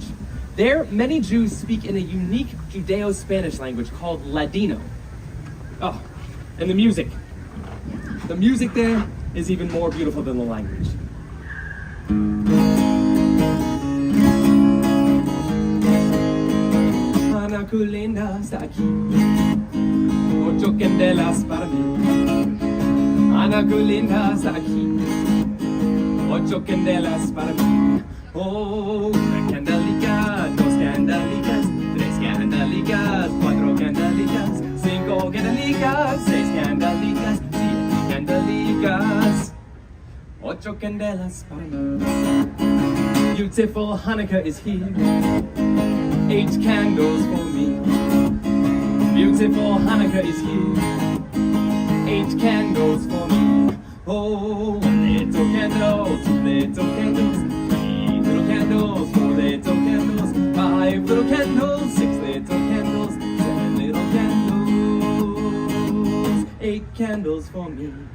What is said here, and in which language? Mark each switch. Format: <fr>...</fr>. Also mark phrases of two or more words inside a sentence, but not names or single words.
<en>There, many Jews speak in a unique Judeo-Spanish language called Ladino. Oh, and the music. The music there is even more beautiful than the language.</en> <lad>Hanukkah linda está aquí, 8 candelas para mí. Hanukkah linda está aquí, 8 candelas para mí. Oh, 1 candelica, 2 candelicas, 3 candelicas, 4 candelicas, 5 candelicas, 6 candelicas, 7 candelicas, 8 candelas para mí.</lad> <en>Beautiful Hanukkah is here, 8 candles for me. beautiful Hanukkah is here. 8 candles for me. Oh, 1 little candle, 2 little candles, 3 little candles, 4 little candles, 5 little candles, 6 little candles, 7 little candles, 8 candles for me.</en>